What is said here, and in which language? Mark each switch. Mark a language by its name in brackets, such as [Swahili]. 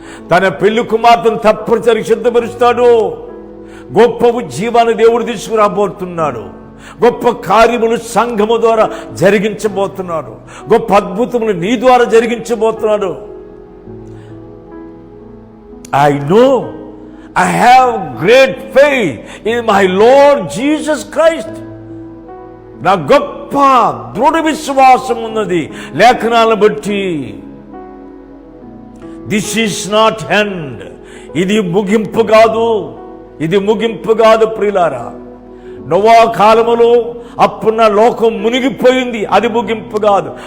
[Telugu] తన పెళ్లి కుమార్తెను తప్పనిసరి సిద్ధపరుస్తాడు. గొప్ప ఉజ్జీవాన్ని దేవుడు తీసుకురాబోతున్నాడు. గొప్ప కార్యములు సంఘము ద్వారా జరిగించబోతున్నాడు. గొప్ప అద్భుతములు నీ ద్వారా జరిగించబోతున్నాడు. [English] I know I have great faith in my Lord Jesus Christ. [Telugu] నా గొప్ప దృఢ విశ్వాసం ఉన్నది లేఖనాలను బట్టి. [English] This is not end. [Telugu] ఇది ముగింపు కాదు, ఇది ముగింపు కాదు ప్రియులారా. నోవా కాలములో అప్పుడున్న లోకం మునిగిపోయింది, అది ముగింపు కాదు.